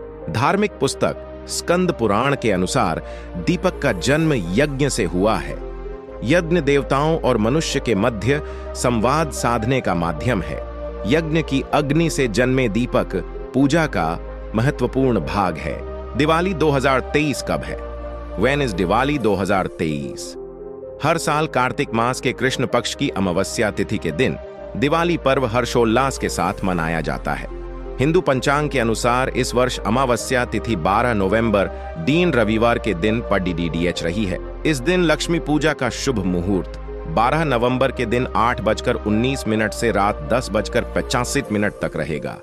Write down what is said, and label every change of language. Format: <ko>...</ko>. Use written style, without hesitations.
<hi>धार्मिक पुस्तक स्कंद पुराण के अनुसार दीपक का जन्म यज्ञ से हुआ है। यज्ञ देवताओं और मनुष्य के मध्य संवाद साधने का माध्यम है। यज्ञ की अग्नि से जन्मे दीपक पूजा का महत्वपूर्ण भाग है। दिवाली 2023 कब है?</hi> <en>When is</en> <hi>Diwali 2023? हर साल कार्तिक मास के कृष्ण पक्ष की अमावस्या तिथि के दिन दिवाली पर्व हर्षोल्लास के साथ मनाया जाता है। हिंदू पंचांग के अनुसार इस वर्ष अमावस्या तिथि 12 नवंबर दीन रविवार के दिन पडडीडीएच रही है। इस दिन लक्ष्मी पूजा का शुभ मुहूर्त 12 नवंबर के दिन 8:19 से रात 10:85 तक रहेगा।</hi>